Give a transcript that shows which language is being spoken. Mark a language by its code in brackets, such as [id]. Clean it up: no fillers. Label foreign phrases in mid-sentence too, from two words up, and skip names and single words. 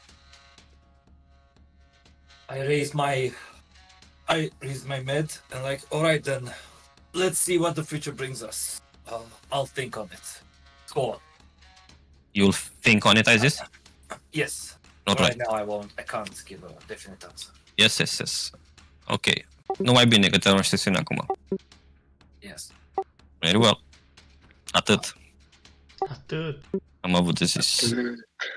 [en] I raise my med and like, all right then, let's see what the future brings us. I'll think on it. Go on. You'll think on it, Isis? Yes. Not right. now I can't give a definite answer. Yes. Ok. [ro] Nu mai bine că terminăm sesiunea acum. [en] Yes. Very well. [ro] Atât Atât. am avut de zis.